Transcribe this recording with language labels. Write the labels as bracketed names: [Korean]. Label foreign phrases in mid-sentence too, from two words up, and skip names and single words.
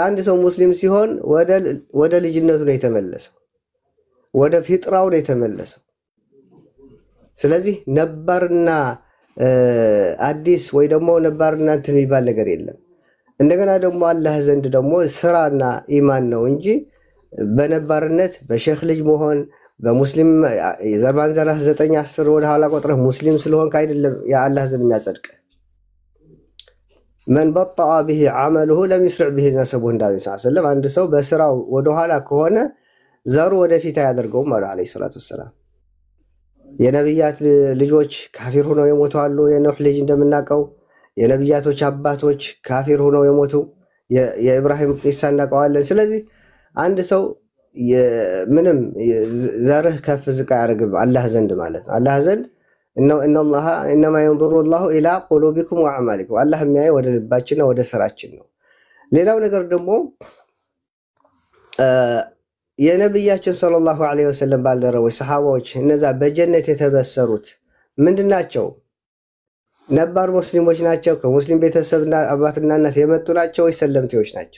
[Amharic] አንድ ሰው ሙስሊም ሲሆን ወደ ልጅነቱ ነው የተመለሰው፣ ወደ ፊጥራው ነው የተመለሰው። ስለዚህ ነባርና አዲስ ወይ ደግሞ ነባርና እንትን የሚባል ነገር የለም። እንደገና ደግሞ አላህ ዘንድ ደግሞ ስራና ኢማን ነው እንጂ በነባርነት በሼክ ልጅ መሆን በሙስሊም የዘርማን ዘራህ 9 10 ወደ ኋላ ቆጥረህ ሙስሊም ስለሆንክ አይደለም የአላህ ዘንድ የሚያጸድቅ። [Arabic] من بطأ به عمله لم يسرع به نسبه [Amharic] እንዳለ ሰለላሁ አንድ ሰው በስራው ወደ ኋላ ከሆነ ዘሩ ወደፊት አያደርገውም ማለት [Arabic] عليه الصلاة والسلام። [Amharic] የነብያት ልጆች ካፊር ሆነው የሞቱ አሉ። የኖህ ልጅ እንደምናቀው የነብያቶች አባቶች ካፊር ሆነው የሞቱ የኢብራሂም ቂሳ እናቀዋለን። ስለዚህ አንድ ሰው ምንም ዘርህ ከፍ ዝቅ አያደርግም አላህ ዘንድ ማለት ነው። አላህ ዘንድ [Arabic] إنما ينظر الله إلى قلوبكم وأعمالكم [Amharic] الله የሚያየው ወደ ልባችንና ወደ ስራችን ነው። ሌላው ነገር ደግሞ የነብያችን [Arabic] صلى الله عليه وسلم [Amharic] ባልደረቦች ሰሃባዎች እነዛ በጀነት የተበሰሩት ምንድናቸው? ነባር ሙስሊሞች ናቸው? ከሙስሊም ቤተሰብና አባትና እናት የመጡ ናቸው ወይ ሰለምቴዎች ናቸው?